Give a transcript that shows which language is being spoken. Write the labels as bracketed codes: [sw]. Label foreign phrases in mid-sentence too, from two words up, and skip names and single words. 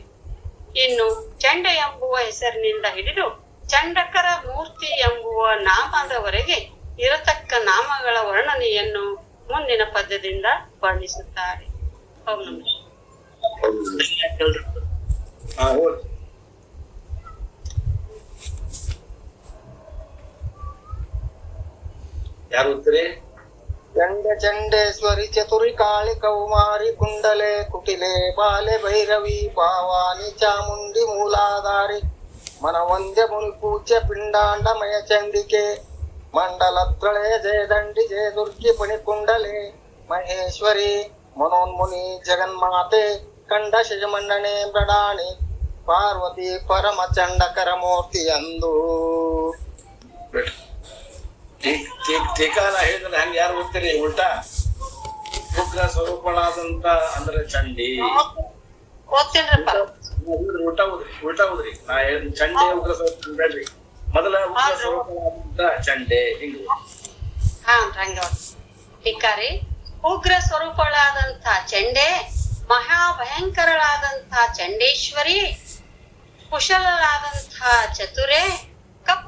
[kn] ಇನ್ನು ಚಂಡ ಎಂಬುವ ಹೆಸರಿನಿಂದ ಹಿಡಿದು ಚಂಡಕರ ಮೂರ್ತಿ ಎಂಬುವ ನಾಮದವರೆಗೆ ಇರತಕ್ಕ ನಾಮಗಳ ವರ್ಣನೆಯನ್ನು ಮುಂದಿನ ಪದ್ಯದಿಂದ ವರ್ಣಿಸುತ್ತಾರೆ. ಓಂ ನಮಃ ಯಾರು ಓದ್ತೀರಿ? ಚಂಡ ಚಂಡೇಶ್ವರಿ ಚತುರಿ ಕಾಳಿ ಕೌಮಾರಿ ಕುಂಡಲೆ ಕುಟಿಲೆ ಬಾಲೆ ಭೈರವಿ ಪಾವಾನಿ ಚಾಮುಂಡಿ ಮೂಲಾಧಾರಿ ಮನವಂದ್ಯ ಮುನಿ ಪೂಜ್ಯ ಪಿಂಡಾಂಡಮಯ ಚಂಡಿಕೆ ಮಂಡಲತ್ರಳೆ ಜಯದಂಡಿ ಜಯ ದುರ್ಗಿ ಪಣಿಕುಂಡಲೆ ಮಹೇಶ್ವರಿ ಮನೋನ್ಮುನಿ ಜಗನ್ಮಾತೆ ಕಂಡ ಶಜಮಂಡನೆ ಮೃಡಾಣಿ ಪಾರ್ವತಿ ಪರಮ ಚಂಡಕರ ಮೂರ್ತಿ ಅಂದು. ಟೀಕಾನ ಹೇಳಿದ್ರೆ ಹಂಗ ಯಾರು ಓದ್ತೀರಿ? ಉಲ್ಟಾ ಉಗ್ರ ಸ್ವರೂಪಳಾದಂತ ಅಂದ್ರೆ ಚಂಡಿ. ಓದ್ತೇನ್ರಪ್ಪ. ಉಲ್ಟಾ ಓದ್ರಿ. ನಾ ಹೇಳಿದ ಚಂಡೆ ಉಗ್ರ ಸ್ವರೂಪ ಬೇಡ್ರಿ. ಮೊದಲ ಉಗ್ರ ಸ್ವರೂಪಳಾದಂತ ಚಂಡೆ ಹಿಂಗ. ಭಿಕಾರಿ ಉಗ್ರ ಸ್ವರೂಪಳಾದಂತ ಚಂಡೆ, ಮಹಾಭಯಂಕರಳಾದಂತ ಚಂಡೇಶ್ವರಿ, ಕುಶಲಳಾದಂತ ಚತುರೆ, ಕಪ್ಪು